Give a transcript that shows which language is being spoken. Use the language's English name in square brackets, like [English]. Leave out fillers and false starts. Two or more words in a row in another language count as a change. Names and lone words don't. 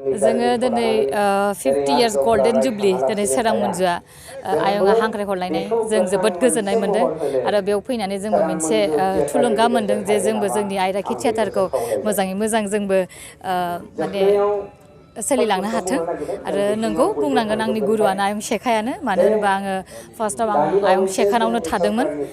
[Bodo] जोङो दिनै [English] 50 years golden jubilee [Bodo] दिनै सोरां मन्जुआ आयंआ हांख्राय हरलायनाय जों जोबोद गोजोननाय मोनदों आरो बेयाव फैनानै जोंबो मोनसे थुलुंगा मोनदों जे जोंबो जोंनि आयराखि थियाटारखौ मोजाङै मोजां जोंबो माने सोलिलांनो हाथों आरो नंगौ बुंनांगोन आंनि गुरुआनो आयं शेखायानो मानो होनोबा आङो फार्स्टआव आं आयं शेखानावनो थादोंमोन